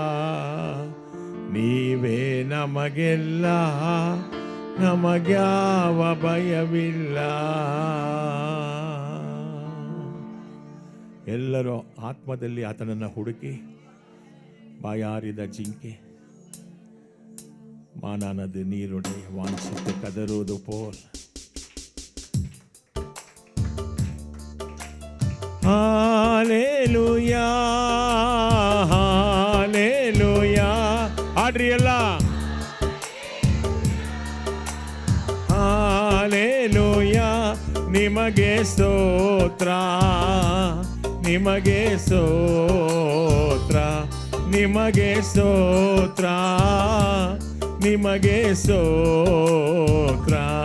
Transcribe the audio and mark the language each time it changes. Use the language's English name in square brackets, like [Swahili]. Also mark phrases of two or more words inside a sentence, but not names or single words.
[Kannada] ನೀವೇ ನಮಗೆಲ್ಲ, ನಮಗ್ಯಾವ ಭಯವಿಲ್ಲ. ಎಲ್ಲರೂ ಆತ್ಮದಲ್ಲಿ ಆತನನ್ನು ಹುಡುಕಿ. ಬಾಯಾರಿದ ಜಿಂಕೆ [Tamil] மானானது நீருடைய வாஞ்சித்து கதறுவது போல் [Kannada] ಹಾಲೆಲೂಯಾ ಹಾಲೆಲೂಯಾ. ಆಡ್ರಿ ಎಲ್ಲ. ಹಾಲೆಲೂಯಾ ನಿಮಗೆ ಸ್ತೋತ್ರ, ನಿಮಗೆ ಸ್ತೋತ್ರ, ನಿಮಗೆ ಸ್ತೋತ್ರ, ನಿಮಗೆ ಸ್ತೋತ್ರ.